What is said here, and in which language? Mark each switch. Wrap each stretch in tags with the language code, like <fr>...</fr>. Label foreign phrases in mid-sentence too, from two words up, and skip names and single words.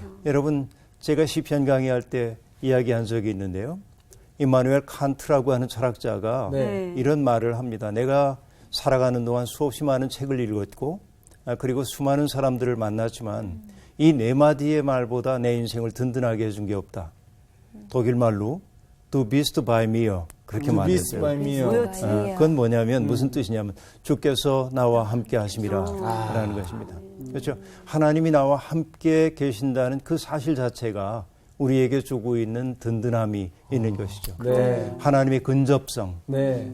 <ko>여러분, 제가 시편 강의할 때 이야기한 적이 있는데요. 임마누엘 칸트라고 하는 철학자가 네. 이런 말을 합니다. 내가 살아가는 동안 수없이 많은 책을 읽었고 그리고 수많은 사람들을 만났지만 이 네 마디의 말보다 내 인생을 든든하게 해준 게 없다.</ko> <de>독일 말로 Du bist bei mir 그렇게 Du bist</de> <ko>말했어요.</ko> <de>bei mir.</de> <ko>뭐였지? 그건 뭐냐면 무슨 뜻이냐면 주께서 나와 함께 하심이라 라는 것입니다. 그렇죠. 하나님이 나와 함께 계신다는 그 사실 자체가 우리에게 주고 있는 든든함이 있는 것이죠. 네. 하나님의 근접성. 네.</ko>